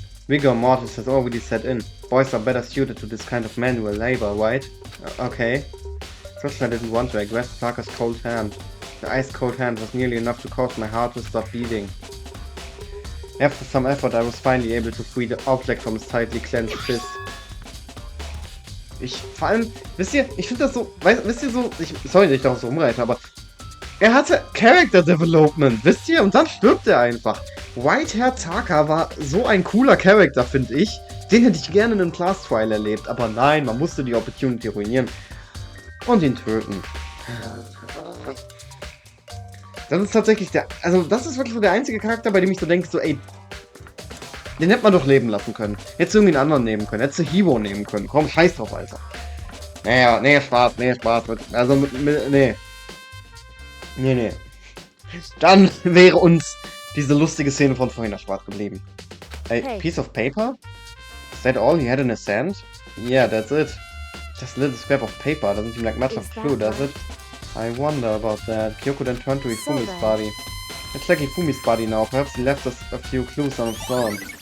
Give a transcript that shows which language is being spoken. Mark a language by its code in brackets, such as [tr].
[en] Vigor mortis has already set in. Boys are better suited to this kind of manual labor, right? Okay. First I didn't want to, I grasped Taka's cold hand. The ice-cold hand was nearly enough to cause my heart to stop beating. After some effort I was finally able to free the object from his tightly clenched fist. [de] Vor allem, wisst ihr, ich finde das so, wisst ihr so, sorry, dass ich darauf so rumreite, aber er hatte Character Development, wisst ihr, und dann stirbt er einfach. Whitehair Taka war so ein cooler Charakter, finde ich. Den hätte ich gerne in einem Class Trial erlebt, aber nein, man musste die Opportunity ruinieren und ihn töten. Das ist tatsächlich das ist wirklich so der einzige Charakter, bei dem ich so denke, so ey, den hätte man doch leben lassen können. Hättest du irgendwie einen anderen nehmen können, hättest du Hivo nehmen können. Komm, scheiß drauf, Alter. Naja, nee, Spaß. Nee. Nee. Dann wäre uns diese lustige Szene von vorhin erspart geblieben. [en] A Hey. piece of paper? Is that all he had in his hand? Yeah, that's it. Just a little scrap of paper. Doesn't seem like much of a clue, does it? I wonder about that. Kyoko then turned to Hifumis' then. body. It's like Hifumis' body now. Perhaps he left us a few clues on his own.